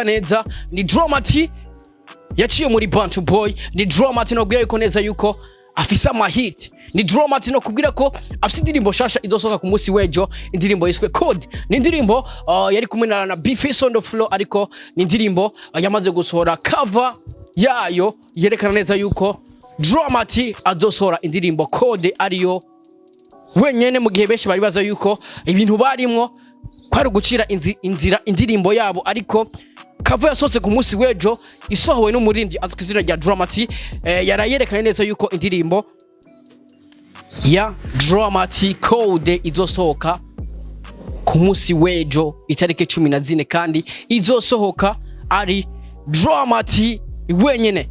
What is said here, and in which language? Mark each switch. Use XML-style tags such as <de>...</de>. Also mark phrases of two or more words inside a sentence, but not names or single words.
<rn>neza ni Dramati yaciye muri Bantu Boy ni Dramati novuga yuko neza yuko afise amahit ni Dramati no kubwira ko afise indirimbo shasha izosoka ku munsi wejo indirimbo yiswe Code ni indirimbo yari kumwe na Bapfa</rn> <en>on the floor</en> <rn>ariko ni indirimbo yamaze gusohora cover yayo yerekana neza yuko Dramati azosohora indirimbo Code ariyo wenyene mu gihe benshi bari baza yuko ibintu barimwo kwari gucira inzira indirimbo yabo ariko cover yasohotse ku munsi wejo isohowe n'umuririmbyi azwi izina rya Dramati yarayerekanye neza yuko indirimbo ya Dramati Code izosohoka ku munsi wejo itariki 14 kandi izosohoka ari Dramati wenyene.</rn>